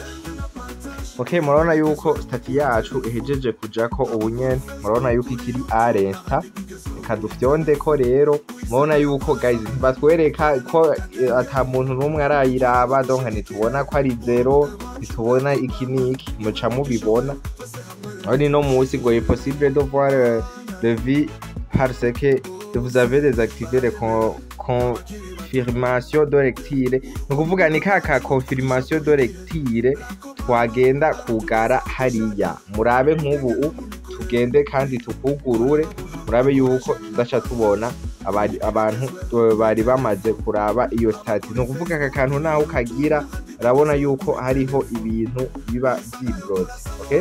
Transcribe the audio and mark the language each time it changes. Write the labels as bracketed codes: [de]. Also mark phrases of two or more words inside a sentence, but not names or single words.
[rn] Okay, murabona yuko stati yacu ihejeje kujako ubunyene, murabona yuko ikiri aresta. Reka dufyondeko rero, murabona yuko guys batwereka ko ata muntu n'umwe arayiraba, donc ntitubona ko ari zero, ntitubona iki niki, muca mubibona. Ari no musi ngo [fr] est possible de voir le vie parce que vous avez désactivé les confirmation de lecture. [rn] Nukuvuga ni kaka [fr] confirmation de lecture [rn] twagenda kugara hariya. Murabe nk'ubu tugende kandi tukugurure murabe yuko tudaca tubona abantu bari bamaze kuraba iyo stati. Ni ukuvuga aka kantu naho kagira urabona yuko hariho ibintu biba vyibroze, okay?